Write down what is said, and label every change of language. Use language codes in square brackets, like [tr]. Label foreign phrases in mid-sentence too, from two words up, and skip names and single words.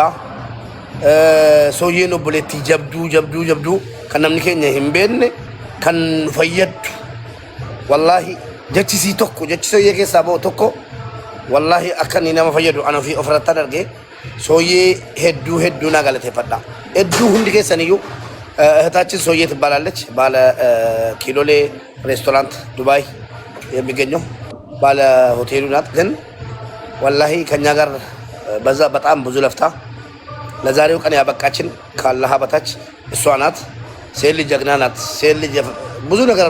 [om] Sooyyeen obboleettii jabduu kan namni keenya hin beekne kan fayyaddu wallaahi jechisii tokko jechisoo yee keessaa ba'u tokko wallahi akka inni nama fayyadu ana ofii ofirratti argee sooyyee hedduu naa galateeffadha. Hedduu hundi keessaniyyuu [am] እህታችን ሶዬ ትባላለች። ባለ ኪሎሌ ሬስቶራንት ዱባይ የሚገኘው ባለ ሆቴሉ ናት። ግን ወላሂ ከኛ ጋር በዛ በጣም ብዙ ለፍታ ለዛሬው ቀን ያበቃችን ካላህ በታች እሷ ናት። ሴት ልጅ ጀግና ናት። ሴት ልጅ ብዙ ነገር